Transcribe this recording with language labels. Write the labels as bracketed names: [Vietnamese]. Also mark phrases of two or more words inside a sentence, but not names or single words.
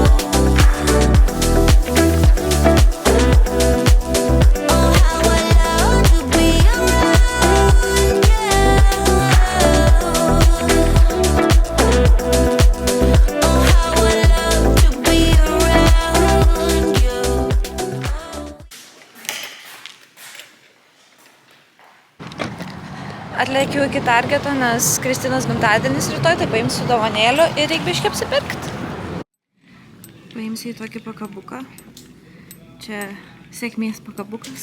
[English] Oh, how I love to be around you. Oh, how I love to be around you. [Lithuanian] Atlėkiau iki Targeto, nes Kristinos gimtadienis rytoj, tai paimsiu dovanėlių ir reikia biškį apsipirkti. Paimsiu į tokį pakabuką. Čia sėkmės pakabukas.